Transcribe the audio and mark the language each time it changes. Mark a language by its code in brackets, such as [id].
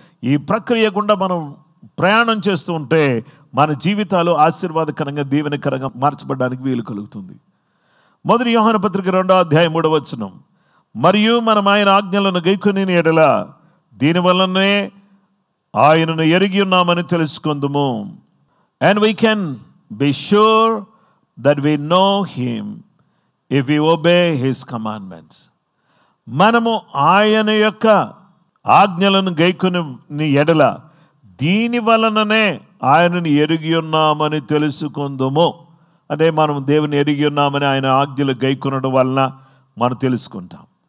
[te] ఈ ప్రక్రియ గుండా మనం ప్రయాణం చేస్తూ ఉంటే మన జీవితాలు ఆశీర్వాదకరంగా, దీవెనకరంగా మార్చబడడానికి వీలు కలుగుతుంది. 1 యోహాను పత్రిక 2వ అధ్యాయం 3వ వచనం, మరియు మనం ఆయన ఆజ్ఞలను గైకొని ఎడల దీనివల్లనే ఆయనను ఎరిగి ఉన్నామని తెలుసుకుందుము. [en] And we can be sure that we know him if we obey his commandments. [te] మనము ఆయన యొక్క ఆజ్ఞలను గైకొని ఎడల దీని వలననే ఆయనను ఎరిగి ఉన్నామని తెలుసుకుందుము. అంటే మనం దేవుని ఎరిగి ఉన్నామని ఆయన ఆజ్ఞలు గైకొనడం వలన మనం తెలుసుకుంటాం.